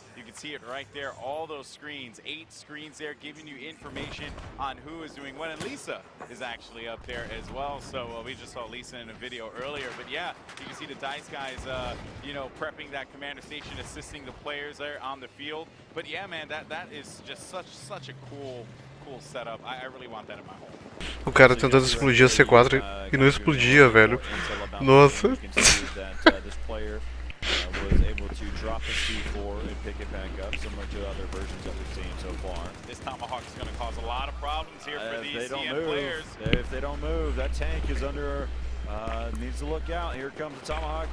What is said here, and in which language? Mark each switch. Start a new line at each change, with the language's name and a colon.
English: You can see it right there, all those screens, 8 screens there giving you information on who is doing what, and Lisa is actually up there as well. So we just saw Lisa in a video earlier, but yeah, you can see the DICE guys you know, prepping that commander station, assisting the players there on the field. But yeah man, that is just such a cool setup. I really want that in my home.
Portuguese: O cara tentando explodir a C4 e não explodia, velho. Nossa.
English: This player was able to drop the C4 and pick it back up, similar to other versions that we've seen so far. This Tomahawk is going to cause a lot of problems here for these CN players. If they don't move, that tank is under, needs to look out. Here comes the Tomahawk.